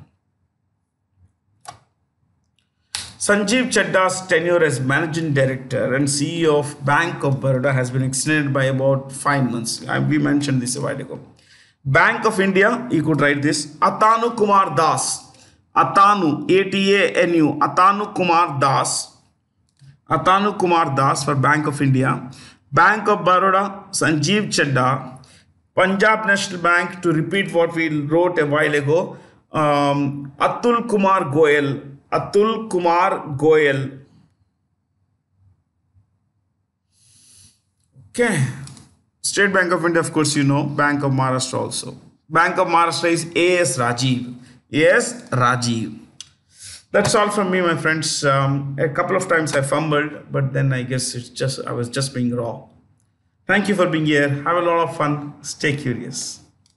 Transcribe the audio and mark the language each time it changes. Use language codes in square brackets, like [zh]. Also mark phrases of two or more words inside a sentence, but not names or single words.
[en] Sanjeev Chadda's tenure as managing director and CEO of Bank of Baroda has been extended by about 5 months. We mentioned this a while ago. Bank of India, you could write this, Atanu Kumar Das. Atanu, A-T-A-N-U, Atanu Kumar Das. Atanu Kumar Das for Bank of India. Bank of Baroda, Sanjeev Chadda. Punjab National Bank, to repeat what we wrote a while ago, Atul Kumar Goyal. Atul Kumar Goyal. Okay. State Bank of India, of course, Bank of Maharashtra also. Bank of Maharashtra is A.S. Rajiv. A.S. Rajiv. That's all from me, my friends. A couple of times I fumbled, but then I guess I was just being raw. Thank you for being here. Have a lot of fun. Stay curious.